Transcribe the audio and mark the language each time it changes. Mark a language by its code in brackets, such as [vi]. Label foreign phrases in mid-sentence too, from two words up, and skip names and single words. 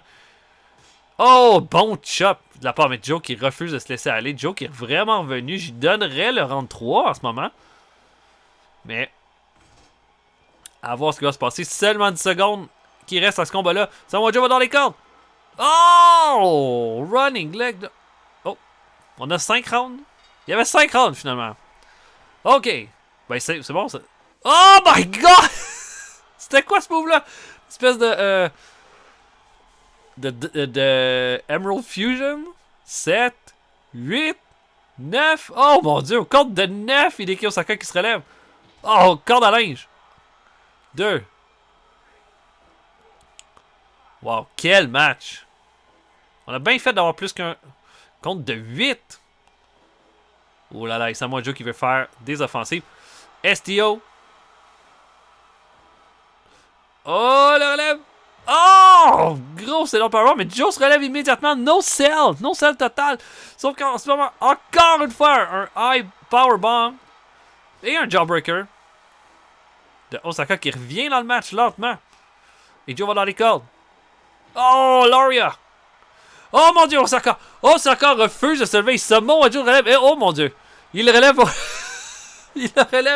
[fr] Oh, bon chop de la part de Joe qui refuse de se laisser aller. Joe qui est vraiment revenu. J'y donnerais le round 3 en ce moment. Mais, à voir ce qui va se passer. Seulement 10 secondes qui restent à ce combat-là. Samoa Joe va dans les cordes. [en] Oh! Running leg. [fr] De... Oh, on a 5 rounds. Il y avait 5 rounds finalement. Ok. Ben, c'est bon ça. [en] Oh my god! [fr] C'était quoi ce move-là? Espèce de Emerald Fusion. 7, 8, 9. Oh mon dieu, au compte de 9, Hideki Osaka qui se relève. Oh, corde à linge. 2. Wow, quel match. On a bien fait d'avoir plus qu'un compte de 8. Oh là là, et Samoa Joe qui veut faire des offensives. STO. Oh, le relève. Oh! Gros, c'est [en] long power, [fr] mais Joe se relève immédiatement. [en] No sell total. [fr] Sauf qu'en ce moment, encore une fois, un [en] high power bomb [fr] et un jawbreaker de Osaka qui revient dans le match lentement. Et Joe va dans les cordes. Oh, Laria! Oh mon dieu, Osaka! Osaka refuse de se lever. Samoa Joe relève. Et oh mon dieu! Il le relève. Il le relève.